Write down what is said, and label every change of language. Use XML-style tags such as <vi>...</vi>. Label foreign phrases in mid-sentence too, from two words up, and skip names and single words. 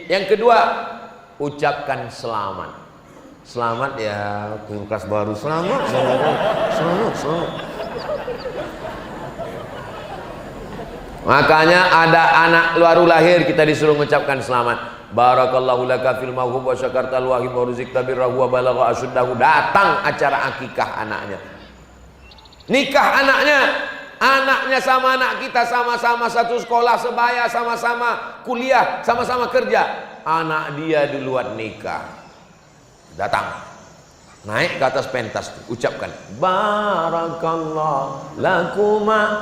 <id>Yang kedua, ucapkan selamat. Selamat ya, kulkas baru. Selamat. Makanya ada anak baru lahir, kita disuruh mengucapkan selamat.</id> <ar>بارك الله لك في الموهوب وشكرت الواهب ورزقت برّه وبلغ أشدّه.</ar> <id>Datang acara akikah anaknya. Nikah anaknya sama anak kita, sama-sama satu sekolah sebaya, sama-sama kuliah, sama-sama kerja. Anak dia duluan nikah. Datang. Naik ke atas pentas, ucapkan</id> <ar>بارك الله لكما.</ar>